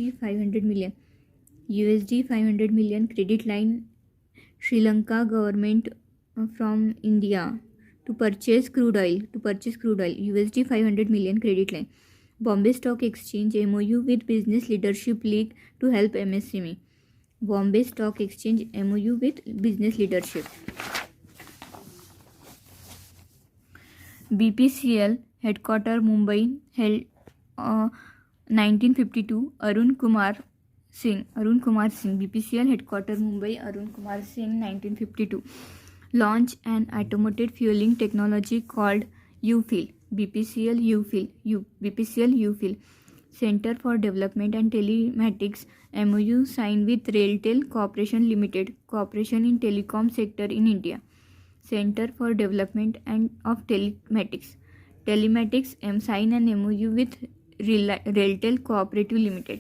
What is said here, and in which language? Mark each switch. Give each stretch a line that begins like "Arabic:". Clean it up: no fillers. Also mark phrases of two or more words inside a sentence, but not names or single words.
English: USD 500 million credit line Sri Lanka government from India to purchase crude oil. USD 500 million credit line. Bombay Stock Exchange MOU with Business Leadership League to help MSME. Bombay Stock Exchange MOU with Business Leadership. BPCL headquarter Mumbai held 1952. Arun Kumar Singh. BPCL headquarter Mumbai. Arun Kumar Singh 1952. Launch an automated fueling technology called UFill. BPCL UFill. Center for Development and Telematics MOU signed with Railtel Corporation Limited. Corporation in telecom sector in India. Center for Development and of Telematics sign an MOU with Railtel Cooperative Limited.